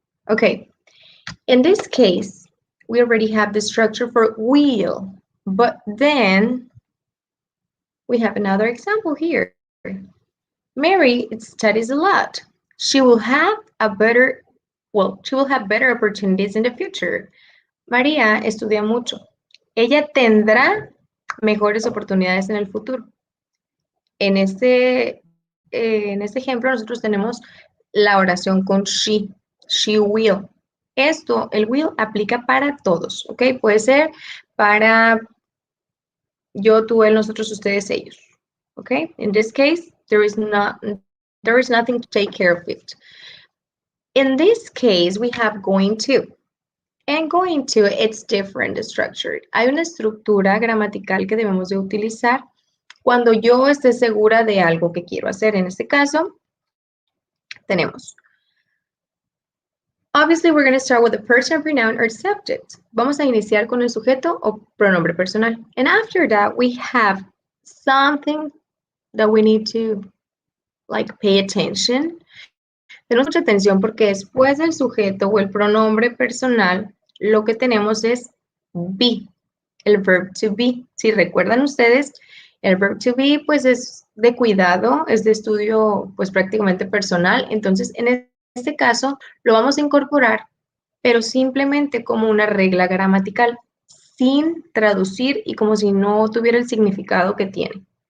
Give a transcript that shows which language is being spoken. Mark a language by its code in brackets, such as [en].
[en] Okay, in this case, we already have the structure for will, but then we have another example here. Mary studies a lot. She will have better opportunities in the future. [es] María estudia mucho. Ella tendrá mejores oportunidades en el futuro. En este ejemplo, nosotros tenemos la oración con she. [en] She will. [es] Esto, el will, aplica para todos, ¿ok? Puede ser para yo, tú, él, nosotros, ustedes, ellos. [en] Okay? In this case, there is nothing to take care of it. In this case, we have going to. And going to, it's different structured. [es] Hay una estructura gramatical que debemos de utilizar cuando yo esté segura de algo que quiero hacer. En este caso, tenemos. [en] Obviously, we're going to start with the person, pronoun, or subject. [es] Vamos a iniciar con el sujeto o pronombre personal. [en] And after that, we have something that we need to like pay attention. [es] Tenemos mucha atención porque después del sujeto o el pronombre personal, lo que tenemos es be, el verb to be. Si recuerdan ustedes, el verb to be pues es de cuidado, es de estudio pues prácticamente personal. Entonces, en este caso, lo vamos a incorporar, pero simplemente como una regla gramatical, sin traducir y como si no tuviera el significado que tiene.